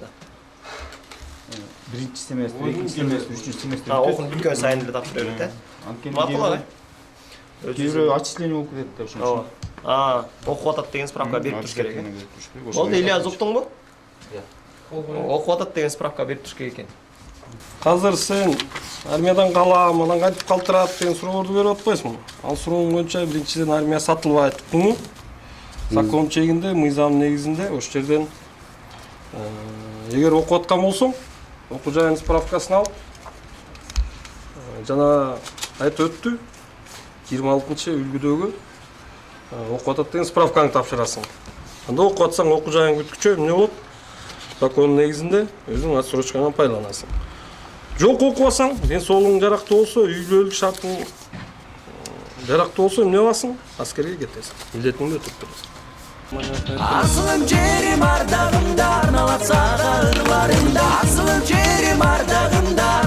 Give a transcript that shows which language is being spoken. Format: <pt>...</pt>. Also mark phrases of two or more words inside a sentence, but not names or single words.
<ky>Биринчи семестр, экинчи семестр, үчүнчү семестр. Окуп бүткөн сайын эле тапшырып берет, э? Макул ага. Кээ отчисление болуп кетет да ошон. Окуп атат деген справка берип туруш керек. Болду, Ильяс уктуңбу? Окуп атат деген справка берип туруш керек экен. Қазір сен армиядан қалам, анан қайтып қалтырат деген суроолорду берип атпайсыңбы? Ал сурооң боюнча биринчиден армия сатылбайт, туктуңбу? Закон чегинде, мыйзам негизинде ошол жерден эгер окуп аткан болсоң, окуу жайынын справкасын алып, жана айтып өттү, 26-үлгүдөгү окуп атат деген справкаңды тапшырасың. Анда окуп атсаң, окуу жайың бүткүчө эмне болот? Закон негизинде өзүң отсрочкадан пайдаланасың. Жок окубасаң, ден соолугуң жарактуу болсо, үйлүүлүк шартың жарактуу болсо эмне кыласың? Аскерге кетесиң. Милдетиңди өтөп бересиң. Асылым жерим ардагымда арналат сага ырларымда. Асылым жерим ардагымда</ky>